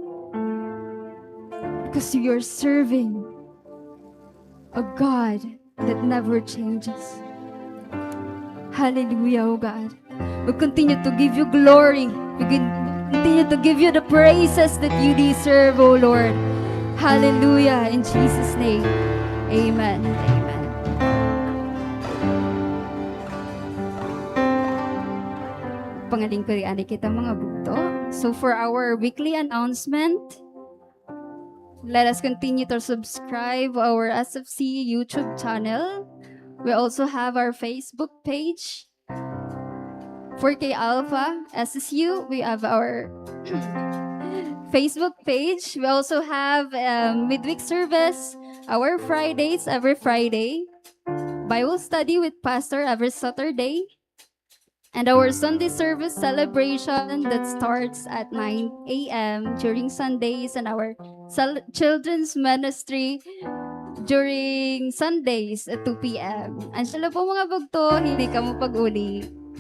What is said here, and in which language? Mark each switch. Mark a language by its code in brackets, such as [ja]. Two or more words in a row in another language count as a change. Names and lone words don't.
[en] Because we are serving a God that never changes. Hallelujah, O God. We continue to give you glory. We continue to give you the praises that you deserve, O Lord. Hallelujah. In Jesus' name. Amen. Amen. [war] Pangaling ko rin kita mga bugto. [en] So for our weekly announcement, let us continue to subscribe our SFC YouTube channel. We also have our Facebook page. 4K Alpha SSU. We have our Facebook page. We also have midweek service, our Fridays, every Friday. Bible study with Pastor every Saturday. And our Sunday service celebration that starts at 9 a.m. during Sundays, and our children's ministry during Sundays at 2 p.m. [war] Ansala po mga bagto, hindi ka mo pag-uli.